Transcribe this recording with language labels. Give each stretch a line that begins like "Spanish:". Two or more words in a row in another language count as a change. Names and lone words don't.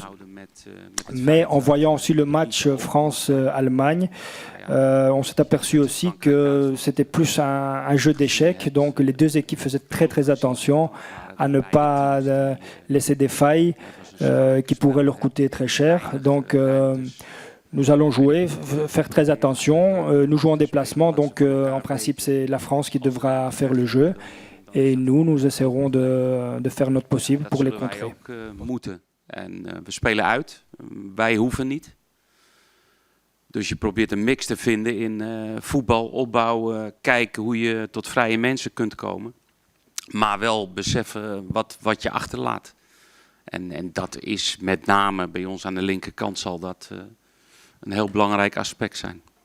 French: Mais en voyant aussi le match France-Allemagne, on s'est aperçu aussi que c'était plus un jeu d'échecs, donc les deux équipes faisaient très très attention à ne pas laisser des failles qui pourraient leur coûter très cher. Donc nous allons jouer, faire très attention. Nous jouons en déplacement, donc en principe c'est la France qui devra faire le jeu. Et nous essaierons de faire notre possible pour les contrer.
Dutch: En we spelen uit. Wij hoeven niet. Dus je probeert een mix te vinden in voetbal, opbouwen, kijken hoe je tot vrije mensen kunt komen. Maar wel beseffen wat je achterlaat. En dat is met name bij ons aan de linkerkant zal dat een heel belangrijk aspect zijn.